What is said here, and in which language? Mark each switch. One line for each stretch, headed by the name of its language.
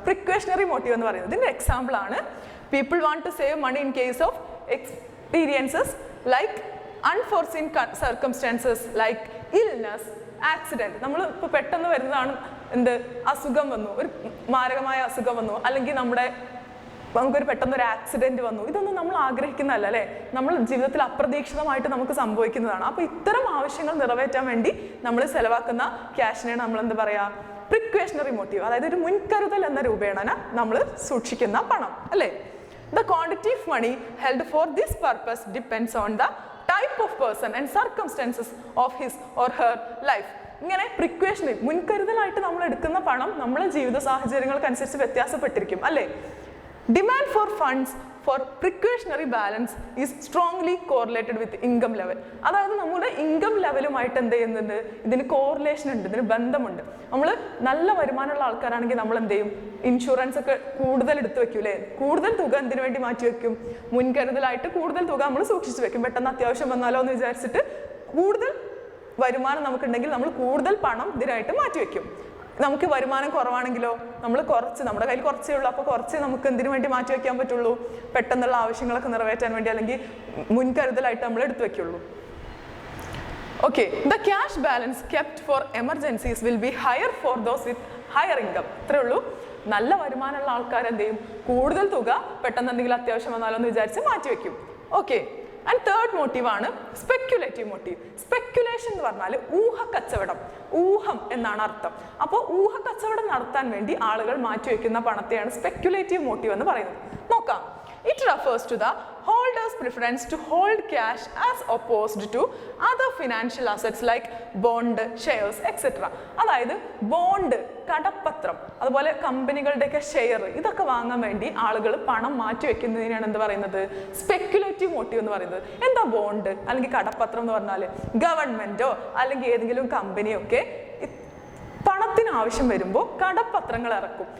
Malayalam: Precautionary motive എന്ന് പറയുന്നത്. ഇതിന്റെ എക്സാമ്പിൾ ആണ്
English: people want to save money in case of experiences like unforeseen circumstances like illness, accident.
Malayalam: നമ്മൾ ഇപ്പോൾ പെട്ടെന്ന് വരുന്നതാണ് എന്ത്? അസുഖം വന്നു, ഒരു മാരകമായ അസുഖം വന്നു, അല്ലെങ്കിൽ നമുക്കൊരു പെട്ടെന്നൊരു ആക്സിഡന്റ് വന്നു. ഇതൊന്നും നമ്മൾ ആഗ്രഹിക്കുന്നതല്ല അല്ലേ? നമ്മൾ ജീവിതത്തിൽ അപ്രതീക്ഷിതമായിട്ട് നമുക്ക് സംഭവിക്കുന്നതാണ്. അപ്പോൾ ഇത്തരം ആവശ്യങ്ങൾ നിറവേറ്റാൻ വേണ്ടി നമ്മൾ ചെലവാക്കുന്ന ക്യാഷിനെയാണ് നമ്മൾ എന്ത് പറയുക? പ്രിക്വേഷണറി മോട്ടീവ്, അതായത് ഒരു മുൻകരുതൽ എന്ന രൂപേണ നമ്മൾ സൂക്ഷിക്കുന്ന പണം അല്ലേ?
English: The quantity of money held for this purpose depends on the type of person and circumstances of his or her life.
Malayalam: ഇങ്ങനെ പ്രിക്വേഷണറി, മുൻകരുതലായിട്ട് നമ്മൾ എടുക്കുന്ന പണം നമ്മുടെ ജീവിത സാഹചര്യങ്ങൾക്കനുസരിച്ച് വ്യത്യാസപ്പെട്ടിരിക്കും അല്ലേ?
English: Demand for funds for precautionary balance is strongly correlated with income level.
Malayalam: അതായത് നമ്മുടെ ഇൻകം ലെവലുമായിട്ട് എന്ത് ചെയ്യുന്നുണ്ട്? ഇതിന് കോറിലേഷൻ ഉണ്ട്, ഇതിന് ബന്ധമുണ്ട്. നമ്മൾ നല്ല വരുമാനമുള്ള ആൾക്കാരാണെങ്കിൽ നമ്മൾ എന്ത് ചെയ്യും? ഇൻഷുറൻസ് ഒക്കെ കൂടുതൽ എടുത്തു വെക്കും അല്ലേ? കൂടുതൽ തുക എന്തിനു വേണ്ടി മാറ്റി വെക്കും? മുൻകരുതലായിട്ട് കൂടുതൽ തുക നമ്മൾ സൂക്ഷിച്ചു വെക്കും. പെട്ടെന്ന് അത്യാവശ്യം വന്നാലോ എന്ന് വിചാരിച്ചിട്ട് കൂടുതൽ വരുമാനം നമുക്കുണ്ടെങ്കിൽ നമ്മൾ കൂടുതൽ പണം ഇതിനായിട്ട് മാറ്റി വെക്കും. നമുക്ക് വരുമാനം കുറവാണെങ്കിലോ നമ്മൾ നമ്മുടെ കയ്യിൽ കുറച്ചേ ഉള്ളൂ, അപ്പോൾ കുറച്ച് നമുക്ക് എന്തിനു വേണ്ടി മാറ്റി വയ്ക്കാൻ പറ്റുള്ളൂ? പെട്ടെന്നുള്ള ആവശ്യങ്ങളൊക്കെ നിറവേറ്റാൻ വേണ്ടി, അല്ലെങ്കിൽ മുൻകരുതലായിട്ട് നമ്മൾ എടുത്തു വെക്കുള്ളൂ.
English: Okay, the cash balance kept for emergencies will be higher for those with higher income.
Malayalam: ഇത്രേ ഉള്ളൂ. നല്ല വരുമാനമുള്ള ആൾക്കാർ എന്ത് ചെയ്യും? കൂടുതൽ തുക പെട്ടെന്ന് എന്തെങ്കിലും അത്യാവശ്യം വന്നാലോ എന്ന് വിചാരിച്ച് മാറ്റി വെക്കും. ഓക്കെ. ആൻഡ് തേർഡ് മോട്ടീവ് ആണ് സ്പെക്യുലേറ്റീവ് മോട്ടീവ്. സ്പെക്യുലേഷൻ എന്ന് പറഞ്ഞാൽ ഊഹക്കച്ചവടം, ഊഹം എന്നാണ് അർത്ഥം. അപ്പോൾ ഊഹക്കച്ചവടം നടത്താൻ വേണ്ടി ആളുകൾ മാറ്റിവെക്കുന്ന പണത്തെയാണ് സ്പെക്യുലേറ്റീവ് മോട്ടീവ് എന്ന് പറയുന്നത്. നോക്കാം.
English: It refers to the holder's preference to hold cash as opposed to other financial assets like bond, shares, etc.
Malayalam: അതായത് ബോണ്ട്, കടപ്പത്രം, അതുപോലെ കമ്പനികളുടെയൊക്കെ ഷെയർ, ഇതൊക്കെ വാങ്ങാൻ വേണ്ടി ആളുകൾ പണം മാറ്റി വെക്കുന്നതിനാണ് എന്ത് പറയുന്നത്? സ്പെക്യുലേറ്റീവ് മോട്ടീവ് എന്ന് പറയുന്നത്. എന്താ ബോണ്ട് അല്ലെങ്കിൽ കടപ്പത്രം എന്ന് പറഞ്ഞാൽ? ഗവൺമെന്റോ അല്ലെങ്കിൽ ഏതെങ്കിലും കമ്പനിയോ ഒക്കെ പണത്തിന് ആവശ്യം വരുമ്പോൾ കടപ്പത്രങ്ങൾ ഇറക്കും.